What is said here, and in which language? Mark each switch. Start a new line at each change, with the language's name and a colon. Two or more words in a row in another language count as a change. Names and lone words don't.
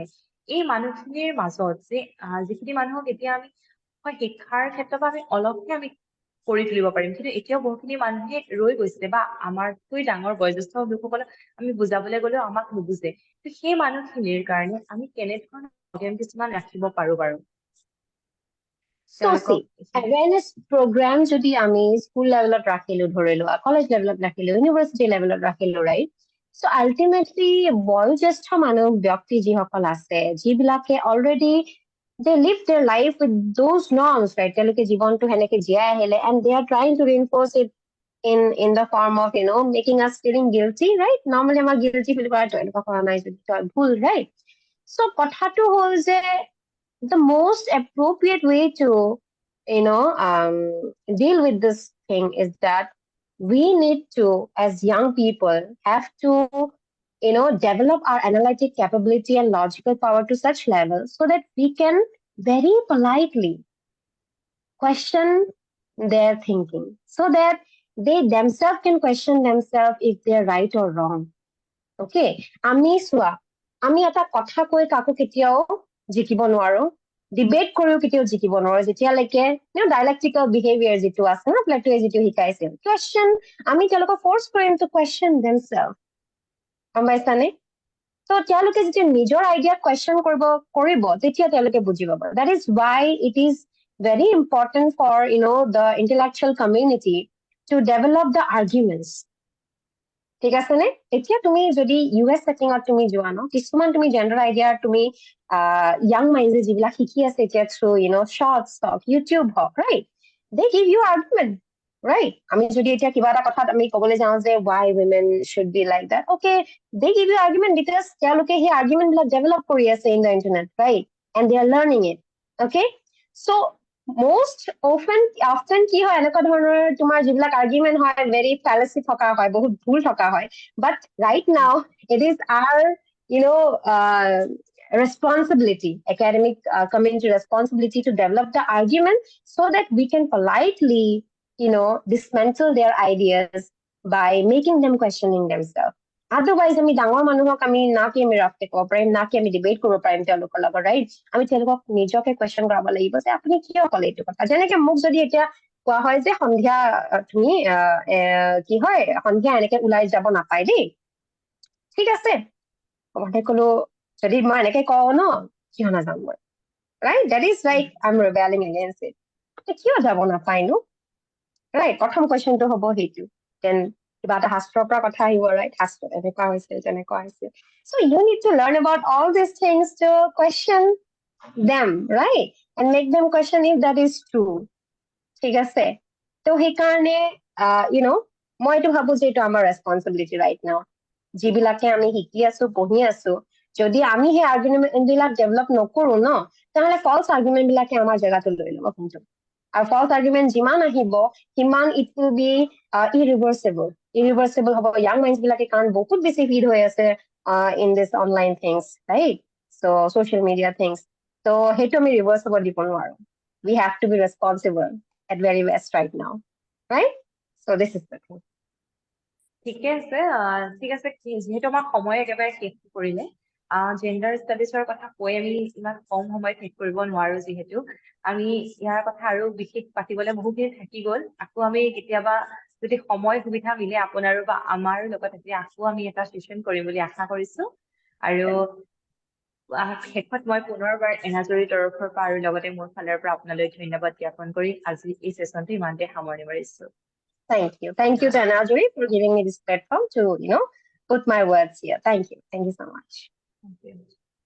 Assamese: এই মানুহখিনিৰ মাজত যে যিখিনি মানুহক এতিয়া আমি শিক্ষাৰ ক্ষেত্ৰত আমি অলপহে আমি কৰি তুলিব পাৰিম, কিন্তু এতিয়াও বহুখিনি মানুহে ৰৈ গৈছে, বা আমাতকৈ ডাঙৰ বয়োজ্যেষ্ঠ লোকসকলক আমি বুজাবলৈ গ'লেও আমাক নুবুজে। সেই মানুহখিনিৰ কাৰণে আমি কেনেধৰণৰ প্ৰগ্ৰেম কিছুমান ৰাখিব পাৰো বাৰু?
English: So see, awareness program
Assamese: যদি আমি
English: school level
Assamese: ৰাখিলো, ধৰি লোৱা
English: college level
Assamese: ৰাখিলো,
English: university level
Assamese: ৰাখিলো,
English: right? So ultimately
Assamese: বয়োজ্যেষ্ঠ মানুহ ব্যক্তি যিসকল আছে, যিবিলাকে
English: already they live their life with those norms, right?
Assamese: তেওঁলোকে জীৱনটো হেনেকে জীয়াই আহিলে,
English: and they are trying to reinforce it in the form of making us feeling guilty, right?
Assamese: Normally আমাৰ
English: guilty feel
Assamese: কৰাটো এনেকুৱা কৰা নাই যদি ভুল,
English: right? So
Assamese: কথাটো হ'ল যে
English: the most appropriate way to deal with this thing is that we need to, as young people, have to develop our analytic capability and logical power to such level so that we can very politely question their thinking, so that they themselves can question themselves if they're right or wrong.
Assamese: Okay, আমি চোৱা, আমি এটা কথা কৈ কাকো কেতিয়াও জিকিব নোৱাৰো, ডিবেট কৰিও কেতিয়াও জিকিব নোৱাৰো, যেতিয়ালৈকে
English: dialectical behaviour
Assamese: যিটো আছে না, প্লেটোৱে যিটো শিকাইছিল, কোৱেশ্যন, আমি তেওঁলোকক ফৰ্চ কৰিম
English: to question themselves,
Assamese: গম পাইছানে? তো তেওঁলোকে যেতিয়া নিজৰ আইডিয়া কোৱেশ্যন কৰিব তেতিয়া তেওঁলোকে বুজিব পাৰে।
English: That is why it is very important for the intellectual community to develop the arguments.
Assamese: ঠিক আছে নে? এতিয়া তুমি যদি US সেটিংত তুমি যোৱা ন, কিছুমান তুমি জেন্ডাৰ আইডিয়া তুমি
English: young minds
Assamese: যিবিলাক শিকি আছে এতিয়া থ্ৰু shorts হওক, YouTube হওক,
English: right? They give you argument, right?
Assamese: আমি যদি এতিয়া কিবা এটা কথাত আমি ক'বলৈ যাওঁ যে
English: why women should be like that, okay, they give you argument because
Assamese: তেওঁলোকে সেই argument বিলাক develop কৰি আছে
English: in the internet, right? And they are learning it, okay?
Assamese: So most often কি হয়, এনেকুৱা ধৰণৰ তোমাৰ যিবিলাক argument হয়,
English: very fallacy
Assamese: থকা হয়, বহুত ভুল থকা হয়,
English: but right now it is our responsibility, academic community responsibility to develop the argument so that we can politely dismantle their ideas by making them questioning themselves.
Assamese: Otherwise আমি ডাঙৰ মানুহক আমি না কি আমি ৰাফতে ক'ব পাৰিম, না কি আমি ডিবেট কৰিব পাৰিম তেওঁলোকৰ লগত, ৰাইট? আমি তেওঁলোকক নিজকে কুৱেশ্যন কৰাব লাগিব যে আপুনি কিয় ক'লে এইটো কথা। যেনেকে মোক যদি এতিয়া কোৱা হয় যে সন্ধিয়া তুমি কি হয় সন্ধিয়া এনেকে ওলাই যাব নাপায় দেই, ঠিক আছে, মই কলো যদি মই এনেকে কওঁ ন কিয় নাযাম মই
English: right that is like I'm rebelling against it
Assamese: কিয় যাব নাপাইনো right প্ৰথম কুৱেশ্যনটো হ'ব সেইটো then কিবা এটা শাস্ত্ৰৰ পৰা কথা আহিব right শাস্ত্ৰত এনেকুৱা হৈছে তেনেকুৱা হৈছে
English: so you need to learn about all these things to question them right and make them question if that is true
Assamese: ঠিক আছে তো সেইকাৰণে মই এইটো ভাবো যে এইটো আমাৰ ৰেছপনচিবিলিটি
English: right now
Assamese: যিবিলাকে আমি শিকি আছো পঢ়ি আছো যদি আমি সেই আৰ্গুমেণ্ট বিলাক ডেভেলপ নকৰো ন তেনেহ'লে
English: false argument
Assamese: বিলাকে আমাৰ জেগাটো লৈ ল'ব কিন্তু আৰু
English: false argument
Assamese: যিমান আহিব সিমান
English: it will be irreversible
Assamese: হ'ব
English: young minds
Assamese: বিলাকে কাৰণ বহুত বেছি ফিড হৈ আছে
English: in this online things right so social media things
Assamese: ত' সেইটো আমি ৰিভাৰ্চ হ'ব দিব নোৱাৰো
English: we have to be responsible at very best right now, right?
Assamese: So this is the thing. ঠিকে আছে যিহেতু আমাৰ সময় একেবাৰে শেষ কৰিলে জেণ্ডাৰ ষ্টাডিজৰ কথা কৈ আমি ইমান কম সময় শেষ কৰিব নোৱাৰো যিহেতু আমি ইয়াৰ কথা আৰু বিশেষ পাতিবলৈ বহুখিনি থাকি গ'ল আকৌ আমি কেতিয়াবা যদি সময় সুবিধা মিলে আপোনাৰো বা আমাৰ লগত তেতিয়া আকৌ আমি এটা ছেছন কৰিম বুলি আশা কৰিছো আৰু শেষত মই পুনৰবাৰ এনাজৰীৰ তৰফৰ পৰা আৰু লগতে মোৰ ফালৰ পৰা আপোনালৈ ধন্যবাদ জ্ঞাপন কৰি আজি এই ছেছনটো ইমানতে সামৰণি মাৰিছো
English: Thank you to Anajori for giving me this platform to put my words here. Thank you so much. Thank you.